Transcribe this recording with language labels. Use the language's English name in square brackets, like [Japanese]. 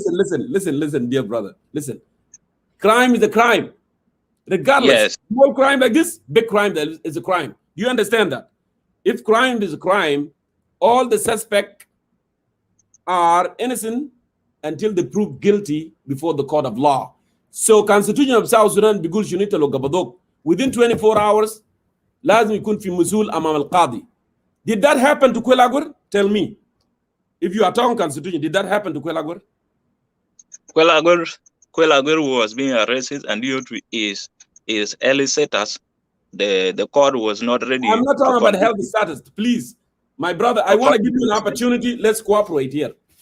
[English] Listen, dear brother. Listen. Crime is a crime. Regardless. Yes. Small crime like this, big crime is a crime. Do you understand that? If crime is a crime, all the suspects are innocent until they prove guilty before the court of law. [Arabic] So Constitution of South Sudan بيقول شنو انت لو قبضوك within 24 hours لازم يكون في مسؤول أمام القاضي. [English] Did that happen to Kwelagur? Tell me. If you are talking Constitution, did that happen to Kwelagur? Kwelagur was being arrested, and due to his early status, the court was not ready. I'm not talking about health status, please. My brother, I want to give you an opportunity. Let's cooperate here.